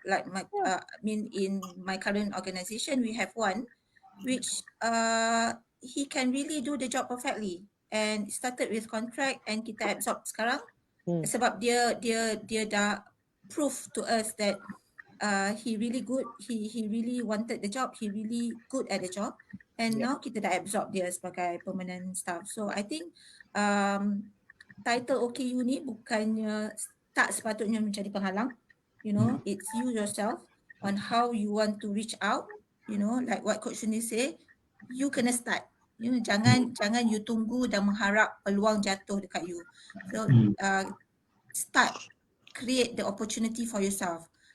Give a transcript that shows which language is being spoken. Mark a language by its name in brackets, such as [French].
[English] Like in my current organisation, we have one which he can really do the job perfectly, and started with contract and [Malay] kita absorb sekarang sebab dia dah [English] prove to us that he really good, he really wanted the job, he really good at the job, and now [Malay] kita dah absorb dia sebagai [English] permanent staff. [Malay] So I think title OKU ni bukannya tak sepatutnya menjadi penghalang. [English] It's you yourself on how you want to reach out. Like what Coach Sunil say, [Malay] you kena start. Jangan you tunggu dan mengharap peluang jatuh dekat you. [English] So start, create the opportunity for yourself.